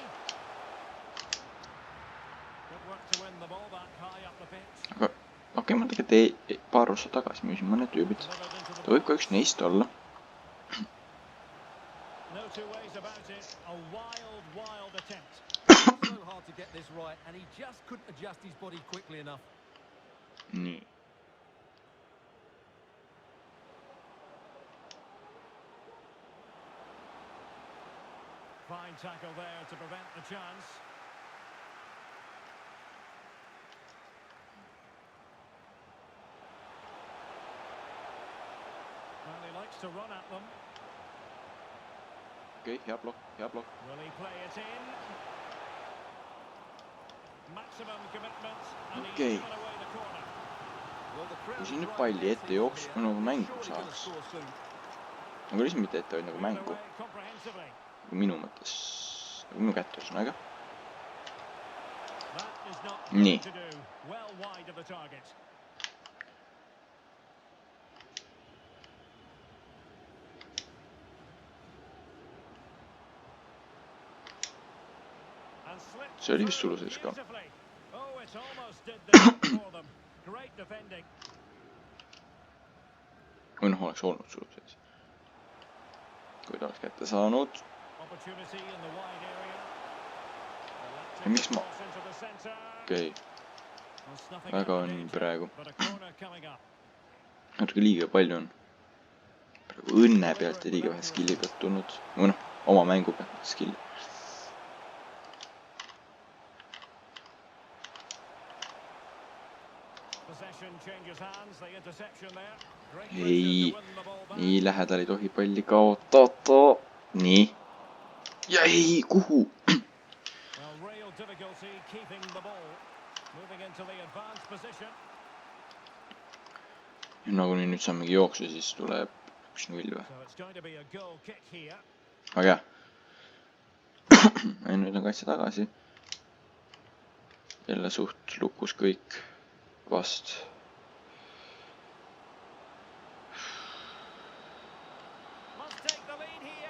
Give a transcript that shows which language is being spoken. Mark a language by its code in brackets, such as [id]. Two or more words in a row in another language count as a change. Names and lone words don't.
[en] Good work to win the ball back high up the pitch. [et] Aga okei, ma tegelikult paar osa tagasi müüsin mõned tüübid. [en] Delivered into the [et] Ta võib ka üks neist olla. [en] No two ways about it. A wild attempt. So hard to get this right, and he just couldn't adjust his body quickly enough. [et] Nii. [en] Fine tackle there to prevent the chance. Well, he likes to run at them. [et] Okei, hea blokk, hea blokk. [en] Will he play it in? Maximum commitment, and he's [et] Okei. [en] given away the corner. Well, the crowd [et] Kui siin [en] is [et] nüüd [en] right [et] palli [en] there [et] ette [en] to [et] jooks, [en] here. [et] kui nagu mängu [en] Surely gonna [et] saaks. [en] score soon. [et] Nagu lihtsalt mitte ette, vaid nagu [en] Given [et] mängu. [en] away comprehensively. [et] Nagu minu mõttes. Nagu minu kätte ühesõnaga. [en] That is not [et] Nii. [en] good to do. Well wide of the target. And slipped [et] See oli vist [en] through [et] sulusees ka. [en] beautifully. Oh, it almost did the job for them. Great defending. [et] Või noh, oleks olnud sul sees. Kui ta oleks kätte saanud. [en] Opportunity in the wide area. [et] Ja miks ma... [en] Cross into the centre. [et] Okei, [en] Well, snuffing [et] väga [en] out the [et] on [en] danger, [et] praegu. [en] but a corner coming up. [et] Natuke liiga palju on. Praegu õnne pealt ja liiga vähe skilli pealt tulnud. Või noh, oma mängu pealt skilli. [en] Possession changes hands, the interception there. Great [et] Ei, [en] pressure to win the ball back. [et] nii lähedal ei tohi palli kaotada. Nii. Ja ei, kuhu? [en] Well, real difficulty keeping the ball. Moving into the advanced position. [et] Ja nagu nüüd saamegi jooksu, siis tuleb 1-0 või? [en] So it's going to be a goal kick here. [et] Aga hea. Ja nüüd on kaitse tagasi. Jälle suht lukus kõik vast. [en] Must take the lead here.